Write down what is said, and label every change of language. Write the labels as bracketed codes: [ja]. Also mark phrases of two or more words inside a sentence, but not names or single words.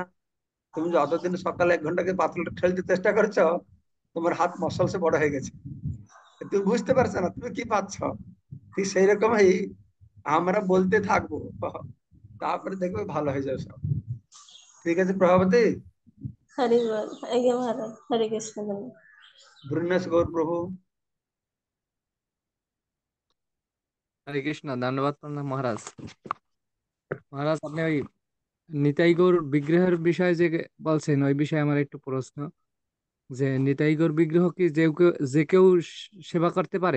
[bn] তুমি যে অতদিন সকালে 1 ঘন্টাকে পাতলটা ঠেলতে চেষ্টা করেছো, তোমার হাত মসলসে বড় হয়ে গেছে, তুমি বুঝতে পারছো না তুমি কি পাচ্ছ। ঠিক সেই রকমই আমরা বলতে থাকবো, তারপরে দেখবে ভালো হয়ে যাবে সব। ঠিক আছে প্রভাবতী। হরি বোল। আজ্ঞা মহারাজ, হরে কৃষ্ণ ধন্যবাদ। বৃন্দাস গৌর প্রভু। হরে কৃষ্ণ, ধন্যবাদ প্রণাম মহারাজ। মহারাজ, আপনি ওই নিতাই গৌর বিগ্রহের বিষয়ে যে বলছেন, ওই বিষয়ে আমার একটু প্রশ্ন, যে নিতাই গৌর বিগ্রহ কি যে কেউ সেবা করতে পারে?